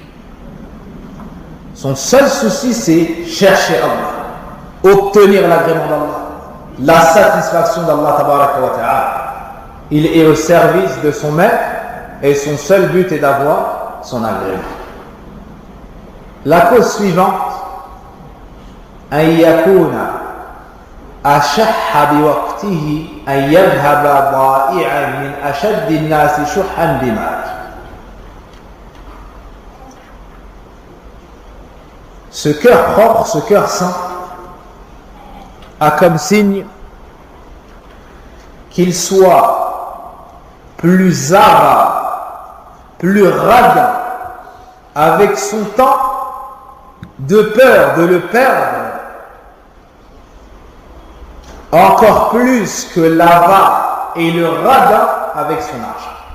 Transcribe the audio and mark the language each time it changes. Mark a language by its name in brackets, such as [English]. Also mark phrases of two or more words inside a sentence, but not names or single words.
[French] Son seul souci, c'est chercher Allah, obtenir l'agrément d'Allah, la satisfaction d'Allah [Arabic] تبارك وتعالى. [French] Il est au service de son maître et son seul but est d'avoir son agrément. La cause suivante, [Arabic] أن يكون أشح بوقته أن يذهب ضائعا من أشد الناس شحا بماله. [French] Ce cœur propre, ce cœur saint, a comme signe qu'il soit plus avare, plus radin avec son temps, de peur de le perdre, encore plus que l'avare et le radin avec son argent.